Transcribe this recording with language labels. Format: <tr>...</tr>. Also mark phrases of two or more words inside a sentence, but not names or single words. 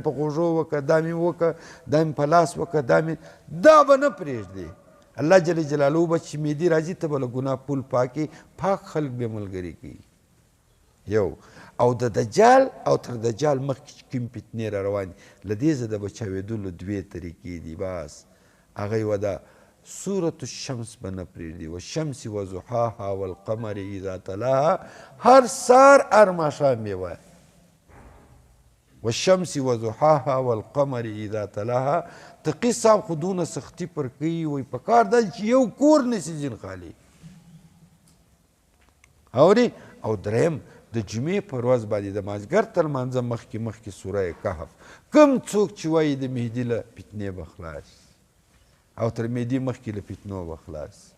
<ps>په غوږو وکړه دا مې وکړه دا مې په لاس وکړه دا به نه پرېږدې الله جل جلاله به چې مهدي راځي ته به له ګناه پول پاکې پاک خلک به ملګري کوي یو او د دجال او تر دجال مخکې چې کوم فتنې را روان دي له دې زه د بچاوېدلو 2 طریقې دي بس هغه یوه ده سورة الشمس به نه پرېږدي</ps> <ar>والشمس وضحاها والقمر اذا تلاها</ar> <ps>هر سهار هر ماښام یې وایه</ps> <ar>والشمس وضحاها والقمر اذا تلاها</ar> <ps>تقي صاحب خو دونه سختي پر کوي وایي په کار دا چې یو کور نسي ځین خالي اورې او دریم د جمعې په ورځ باندې د مازدیګر تر لمانځه مخکې سوره کهف کوم څوک چې وایي د مهدي له فتنې به خلاص او تر مهدي مخکې له فتنو به خلاص</ps>